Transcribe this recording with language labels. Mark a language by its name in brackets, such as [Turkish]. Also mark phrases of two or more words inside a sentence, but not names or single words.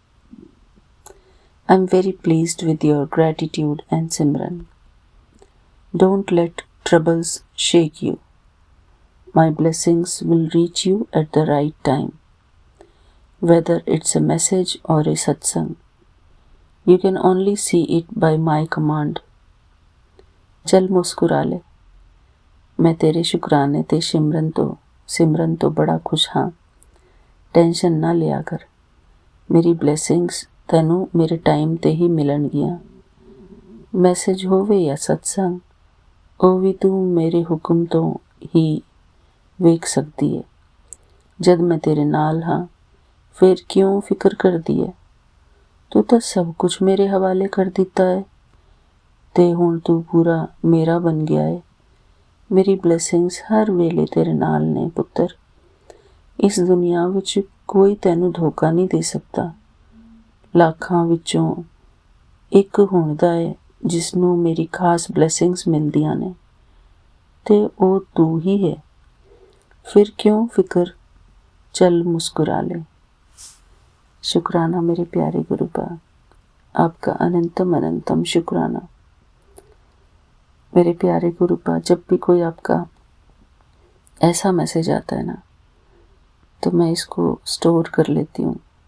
[English] I'm very pleased with your gratitude and Simran. Don't let troubles shake you. My blessings will reach you at the right time. Whether it's a message or a satsang, you can only see it by my command. [Punjabi] ਚੱਲ ਮੁਸਕੁਰਾ ਲੈ, ਮੈਂ ਤੇਰੇ ਸ਼ੁਕਰਾਨੇ ਤੇ ਸਿਮਰਨ ਤੋਂ ਬੜਾ ਖੁਸ਼ ਹਾਂ। ਟੈਂਸ਼ਨ ਨਾ ਲਿਆ ਕਰ, ਮੇਰੀ ਬਲੇਸਿੰਗਸ ਤੈਨੂੰ ਮੇਰੇ ਟਾਈਮ ਤੇ ਹੀ ਮਿਲਣ ਗੀਆਂ। ਮੈਸੇਜ ਹੋਵੇ ਯਾ ਸਤਸੰਗ, ਉਹ ਵੀ ਤੂੰ ਮੇਰੇ ਹੁਕਮ ਤੋਂ ਹੀ ਵੇਖ ਸਕਦੀ ਹੈ। ਜਦ ਮੈਂ ਤੇਰੇ ਨਾਲ ਹਾਂ, ਫਿਰ ਕਿਉਂ ਫਿਕਰ ਕਰਦੀ ਹੈ? ਤੂੰ ਤਾਂ ਸਭ ਕੁਝ ਮੇਰੇ ਹਵਾਲੇ ਕਰ ਦਿੱਤਾ ਹੈ ਤੇ ਹੁਣ ਤੂੰ ਪੂਰਾ ਮੇਰਾ ਬਣ ਗਿਆ ਹੈ। ਮੇਰੀ ਬਲੇਸਿੰਗਸ ਹਰ ਵੇਲੇ ਤੇਰੇ ਨਾਲ ਨੇ ਪੁੱਤਰ। ਇਸ ਦੁਨੀਆ ਵਿੱਚ ਕੋਈ ਤੈਨੂੰ ਧੋਖਾ ਨਹੀਂ ਦੇ ਸਕਦਾ। ਲੱਖਾਂ ਵਿੱਚੋਂ ਇੱਕ ਹੁੰਦਾ ਹੈ ਜਿਸ ਨੂੰ ਮੇਰੀ ਖਾਸ ਬਲੇਸਿੰਗਸ ਮਿਲਦੀਆਂ ਨੇ ਤੇ ਉਹ ਤੂੰ ਹੀ ਹੈ। ਫਿਰ ਕਿਉਂ ਫਿਕਰ, ਚੱਲ ਮੁਸਕੁਰਾ ਲੈ। [Hindi] शुक्राना मेरे प्यारे गुरुपा, आपका अनंतम अनंतम शुक्राना। मेरे प्यारे गुरुपा, जब भी कोई आपका ऐसा मैसेज आता है ना, तो मैं इसको स्टोर कर लेती हूँ।